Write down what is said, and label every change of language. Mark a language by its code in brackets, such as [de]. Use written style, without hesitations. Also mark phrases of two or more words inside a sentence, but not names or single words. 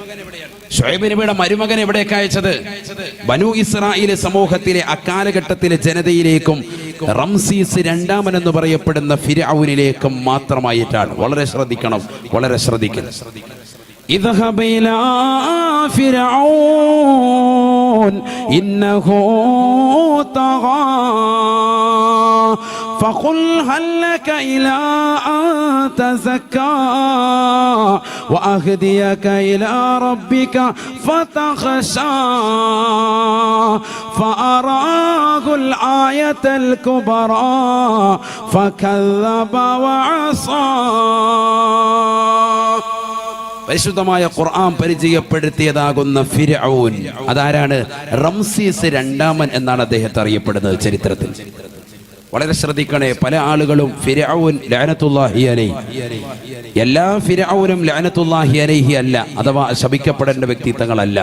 [ml] ഷുഐബ് നബിയുടെ മരുമകൻ എവിടേക്ക് അയച്ചത്? ബനു ഇസ്രായേൽ സമൂഹത്തിലെ അക്കാലഘട്ടത്തിലെ ജനതയിലേക്കും റംസീസ് രണ്ടാമൻ എന്ന് പറയപ്പെടുന്ന ഫിർഔനിലേക്കും മാത്രമായിട്ടാണ്. വളരെ ശ്രദ്ധിക്കണം, വളരെ ശ്രദ്ധിക്കണം. [ar] اذهب إلى فرعون إنه طغى فقل هل لك إلى أن تزكى وأهديك إلى ربك فتخشى فأراه الآية الكبرى فكذب وعصى. [ml] പരിശുദ്ധമായ ഖുർആൻ പരിചയപ്പെടുത്തിയതാകുന്ന ഫിർഔൻ അതാരാണ്? റംസീസ് രണ്ടാമൻ എന്നാണ് അദ്ദേഹത്തെ അറിയപ്പെടുന്നത് ചരിത്രത്തിൽ. വളരെ ശ്രദ്ധിക്കണേ. പല ആളുകളും ഫിർഔൻ [ar] لعنة الله عليه, [ml] എല്ലാ ഫിർഔനും [ar] لعنة الله عليه [ml] അല്ല, അഥവാ ശപിക്കപ്പെടേണ്ട വ്യക്തിത്വങ്ങളല്ല.